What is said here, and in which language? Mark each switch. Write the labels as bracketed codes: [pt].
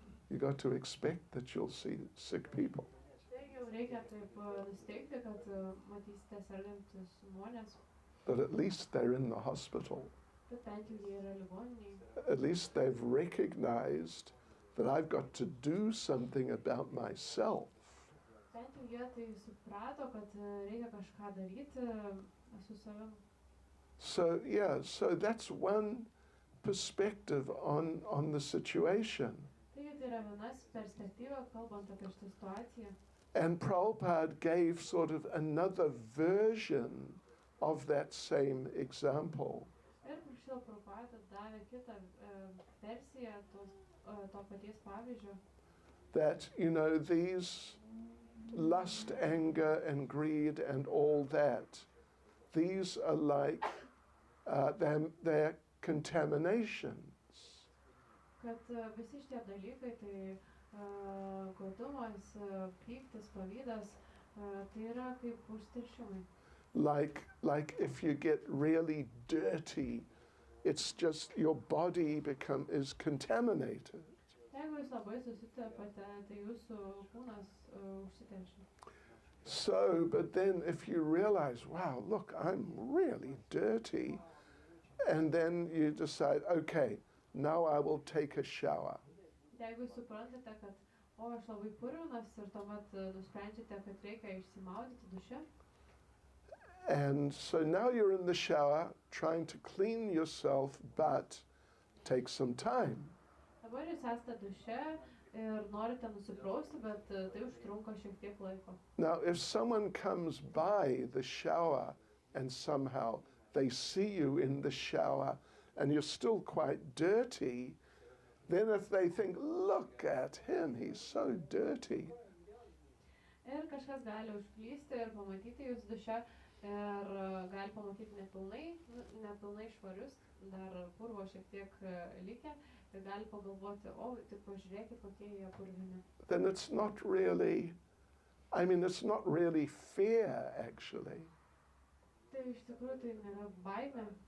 [en] You got to expect that you'll see sick people. [lt] Taigi jau reikia taip nusteikti, kad matysite sergančius žmonės. [en] But at least they're in the hospital. [lt] Bet bent jau jie yra ligoninėje. [en] At least they've recognized that I've got to do something about myself. [lt] Bent jau jie tai suprato, kad reikia kažką daryti su savim. [en] So that's one perspective on the situation. [lt] Taigi tai tai yra vienas perspektyva, kalbant apie šitą situaciją. [en] And Prabhupada gave sort of another version of that same example. [lt] Ir Krishna Prabhupada davė kitą versiją to paties pavyzdžio. [en] That, you know, these lust, anger, and greed, and all that, these are like they're contaminations. [lt] Kad visi šitie dalykai, tai godumas, pyktis, pavydas, tai yra kaip užteršimai. [en] Like if you get really dirty, it's just your body is contaminated. [lt] Jeigu jūs labai susitepate, tai jūsų kūnas užsiteršia. [en] So, but then if you realize, wow, look, I'm really dirty, and then you decide, okay, now I will take a shower. [lt] Jeigu jūs suprantate, kad aš labai purvinas ir tuomet nusprendžiate, kad reikia išsimaudyti duše. [en] And so now you're in the shower trying to clean yourself, but take some time. [lt] Dabar jūs esate duše ir norite nusiprausti, bet tai užtrunka šiek tiek laiko. [en] Now, if someone comes by the shower and somehow they see you in the shower and you're still quite dirty, then if they think, look at him, he's so dirty. [lt] Ir kažkas gali užklysti ir pamatyti jūs duše ir gali pamatyti nepilnai švarius, dar purvo šiek tiek likę ir gali pagalvoti, tik pažiūrėkit, kokie jie purvini. [en] Then it's not really, it's not really fear, actually. [lt] Tai iš tikrųjų tai nėra baimė.